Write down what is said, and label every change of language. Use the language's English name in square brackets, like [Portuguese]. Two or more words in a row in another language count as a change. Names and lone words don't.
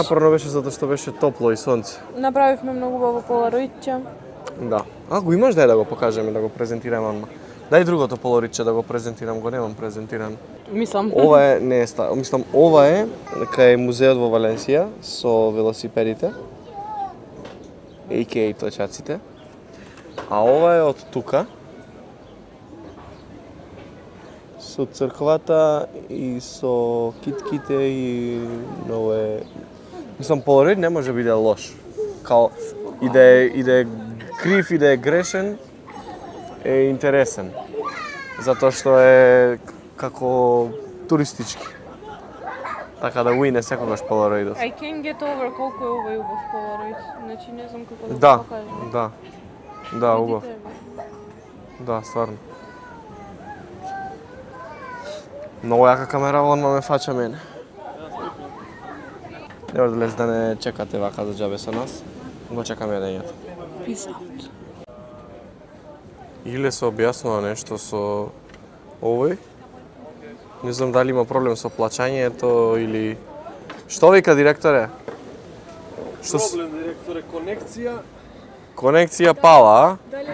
[Macedonian] напорно беше затоа што беше топло и сонце. Направивме многу убаво полароидче. Да. А го имаш да го покажеме, да го презентираме одма. Дај другото полориче да го презентирам, го немам презентиран. Мислам. Ова е, не е мислам, ова е кај музеот во Валенсија со велосипедите, a.k.a. точаците. А ова е од тука, со црквата и со китките и многу е... Мислам, полорит не може биде лош. Као, и да е крив и да е грешен, е интересен. Затоа што е како туристички. Така да уине секогаш полароидот. [English] I can get over [Macedonian] колку е овој убав полароид. Значи не знам како да Да, го покажам. да. Да, убав. Видите го. Да, стварно. Многу јака камера, одма ме фача мене. Нема да лез да не чекате вака за џабе со нас. Го чекаме едењето. [English] Peace out. [Macedonian] Иле се објаснува нешто со овој. Не знам дали има проблем со плаќањето или... Што вика директоре? Проблем, директоре, конекција. Конекција пала, а?